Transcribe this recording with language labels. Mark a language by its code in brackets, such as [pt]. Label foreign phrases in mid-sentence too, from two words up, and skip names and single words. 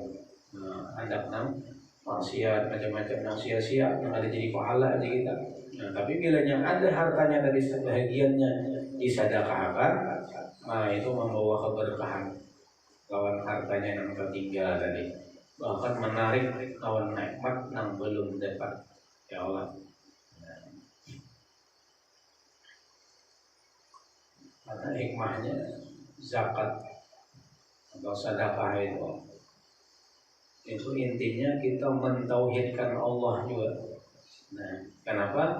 [id] Nah, hendak maksiat macam-macam yang sia-sia yang ada jadi pahala aja kita. Nah, tapi bila yang ada hartanya tadi sebahagiannya disedekahkan, nah itu membawa keberkahan. Lawan hartanya yang tertinggal tadi, bahkan menarik lawan nikmat yang belum dapat. Ya Allah. Karena hikmahnya zakat atau sedekah itu intinya kita mentauhidkan Allah juga. Nah, kenapa?